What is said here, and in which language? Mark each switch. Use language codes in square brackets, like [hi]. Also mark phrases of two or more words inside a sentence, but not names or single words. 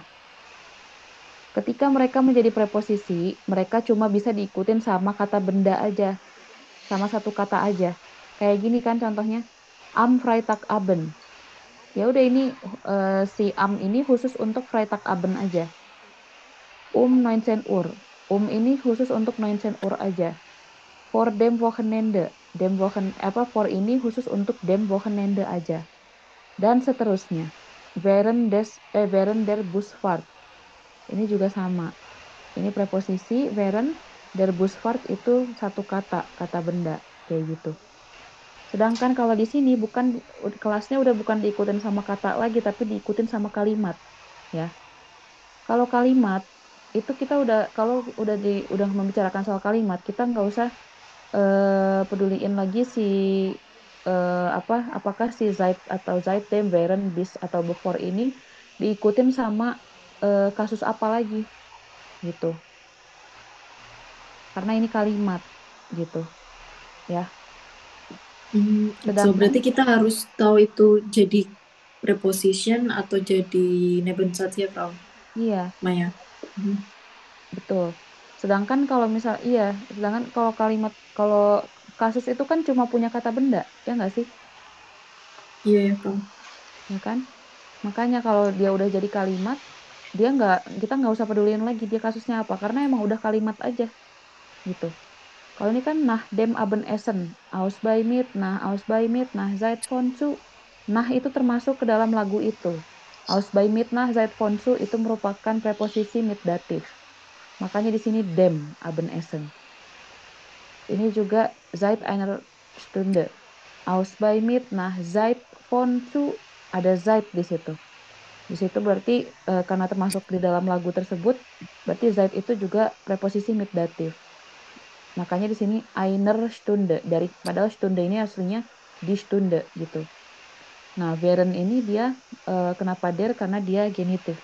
[id] Ketika mereka menjadi preposisi, mereka cuma bisa diikutin sama kata benda aja. Sama satu kata aja. Kayak gini kan contohnya. [de] Am Freitagabend. [id] Ya udah ini si am ini khusus untuk Freitagabend aja. [de] 19 Uhr. [id] Ini khusus untuk 19 Uhr aja. [de] For dem Wochenende. [id] For ini khusus untuk [de] dem Wochenende [id] aja. Dan seterusnya. [de] Während der Busfahrt. [id] Ini juga sama. Ini preposisi [de] während der Busfahrt [id] itu satu kata benda kayak gitu. Sedangkan kalau di sini bukan, kelasnya udah bukan diikutin sama kata lagi tapi diikutin sama kalimat, ya. Kalau kalimat itu kita udah udah membicarakan soal kalimat, kita nggak usah peduliin lagi si apakah si Zeit atau [de] seitdem, während, bis [id] atau before ini diikutin sama kasus apa lagi gitu. Karena ini kalimat gitu. Ya. So berarti kita harus tahu itu jadi preposition atau jadi Nebensatz ya, Frau? Iya. Maya. Betul. Sedangkan kalau kalau kalimat, kalau kasus itu kan cuma punya kata benda, ya nggak sih? Iya ya, Frau. Ya kan? Makanya kalau dia udah jadi kalimat, kita nggak usah peduliin lagi dia kasusnya apa, karena emang udah kalimat aja gitu. Kalau ini kan [de] nach dem Abendessen, aus bei mit, nach Zeit von zu. [id] Nah itu termasuk ke dalam lagu itu. [de] Aus bei mit, nach Zeit von zu [id] itu merupakan preposisi mit datif. Makanya di sini [de] dem Abendessen. [id] Ini juga [de] Zeit einer Stunde. Aus bei mit, nach Zeit von zu, [id] ada Zeit di situ. Di situ berarti karena termasuk di dalam lagu tersebut, berarti Zeit itu juga preposisi mit datif. Makanya di sini [de] einer Stunde, [id] padahal Stunde ini aslinya [de] die Stunde [id] gitu. Nah, während ini dia kenapa der, karena dia genitif.